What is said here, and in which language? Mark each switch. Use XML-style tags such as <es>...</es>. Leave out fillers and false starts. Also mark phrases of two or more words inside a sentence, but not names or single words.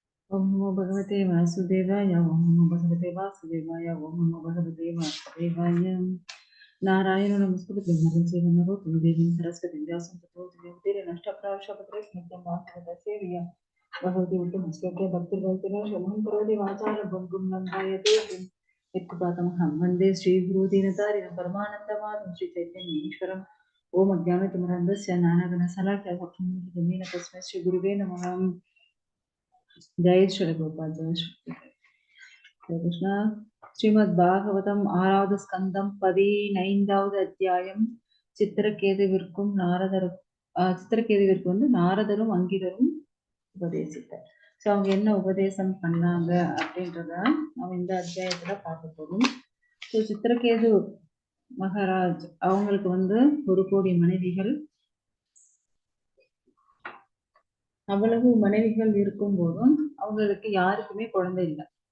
<sa>ओम नमो भगवते वासुदेवाय ओम नमो भगवते वासुदेवाय ओम नमो भगवते वासुदेवाय नारायण नमस्कृत्य नरं चैव नरोत्तमं देवीं सरस्वतीं व्यासं ततो जयमुदीरये नष्टप्रायश्च नित्यं वासुदेवसेव्या भगवती उत्तमश्लोके भक्तिर्भवति शमं करोति वाचालं गुं लङ्घयते यत्कृपातमहं वन्दे श्रीगुरुदीनतारिणं परमानन्दमाधवं श्रीचैतन्येश्वरम् ओम अज्ञानतिमिरान्धस्य ज्ञानागणशलाकया चक्षुरुन्मिलितं तस्मै श्रीगुरुवे नमः।</sa> <hi>जय श्री गोपाल जय श्री कृष्ण</hi> <ta>श्रीमद् भागवतम ஆறாவது ஸ்கந்தம் 15வது அத்தியாயம் சித்திரகேதுவிற்கும் சித்திரகேதுவிற்கு நாரதரும் அங்கிரரும் உபதேசித்தார். ஸோ அவங்க என்ன உபதேசம் பண்ணாங்க அப்படின்றத நம்ம இந்த அத்தியாயத்துல பார்க்க போறோம். ஸோ சித்திரகேது மகாராஜ் அவங்களுக்கு ஒரு கோடி மனைவிகள், அவ்வளவு மனைவிகள் இருக்கும் போதும் அவங்களுக்கு யாருக்குமே குழந்தை இல்லை.</ta>